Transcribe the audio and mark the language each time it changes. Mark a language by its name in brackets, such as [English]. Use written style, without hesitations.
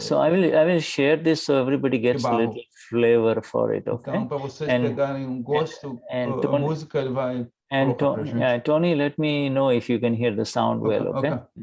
[English] So I will share this so everybody gets a little flavor for it, okay? [Portuguese] Então, para vocês pegarem gosto, a música ele vai. [English] And Tony, let me know if you can hear the sound well, okay?